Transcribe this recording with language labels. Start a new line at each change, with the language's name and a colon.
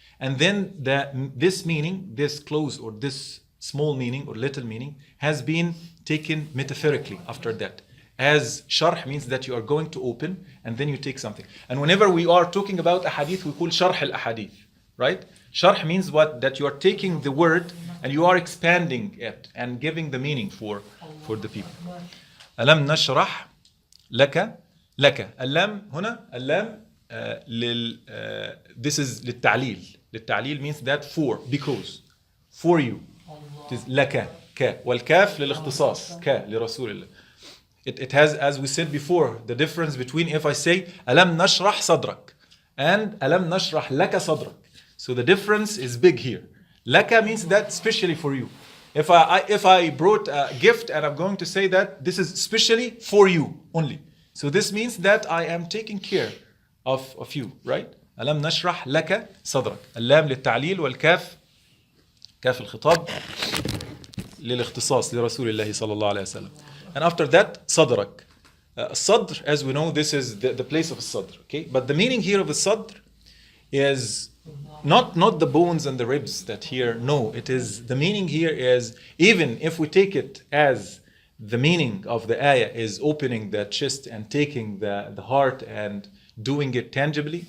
English: And then this meaning, this close or this small meaning or little meaning has been taken metaphorically after that. As sharh means that you are going to open and then you take something. And whenever we are talking about a hadith, we call sharh al-ahadith, right? Sharh means what? That you are taking the word and you are expanding it and giving the meaning for the people.
Arabic: ألم نشرح لك اللام هنا اللام
English: this is
Arabic: للتعليل. للتعليل
English: means that for, because for you. It is
Arabic: لك ك والكاف للاختصاص ك لرسول الله.
English: It has, as we said before, the difference between if I say
Arabic: ألم نشرح صدرك
English: and
Arabic: ألم نشرح لك صدرك.
English: So the difference is big here. لك means that specially for you. If I brought a gift and I'm going to say that this is specially for you only. So this means that I am taking care of you, right?
Arabic: ألم نشرح لك صدرك. اللام للتعليل والكاف كاف الخطاب للاختصاص لرسول الله صلى الله عليه وسلم.
English: And after that, صدرك. Sadr, as we know, this is the place of sadr. Okay, but the meaning here of the sadr is not the bones and the ribs that here. No, it is the meaning here is, even if we take it as the meaning of the ayah is opening the chest and taking the heart and doing it tangibly.